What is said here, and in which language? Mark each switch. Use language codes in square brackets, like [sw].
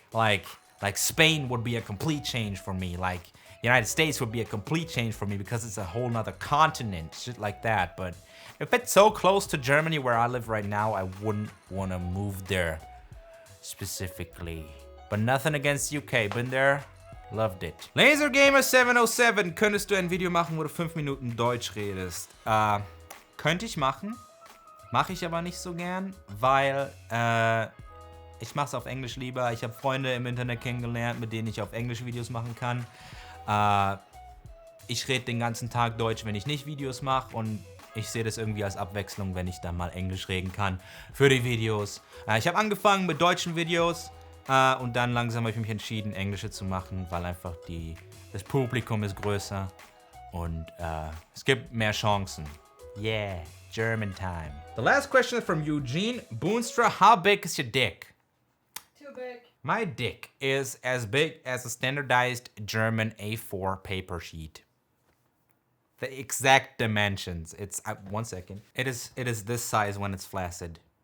[en] Like Spain would be a complete change for me. Like United States would be a complete change for me because it's a whole nother continent, shit like that. But if it's so close to Germany where I live right now, I wouldn't want to move there specifically. But nothing against UK, been there, loved it. [de] LaserGamer707, könntest du ein Video machen, wo du 5 Minuten Deutsch redest? Könnte ich machen, mache ich aber nicht so gern, weil ich mache es auf Englisch lieber. Ich habe Freunde im Internet kennengelernt, mit denen ich auf Englisch Videos machen kann. Ich rede den ganzen Tag Deutsch, wenn ich nicht Videos mache, und ich sehe das irgendwie als Abwechslung, wenn ich dann mal Englisch reden kann für die Videos. Ich habe angefangen mit deutschen Videos und dann langsam habe ich mich entschieden, englische zu machen, weil einfach das Publikum ist größer und es gibt mehr Chancen. [en] Yeah, German time. The last question is from Eugene Boonstra. How big is your dick? Too big. My dick is as big as a standardized German A4 paper sheet. The exact dimensions. It's 1 second. It is this size when it's flaccid.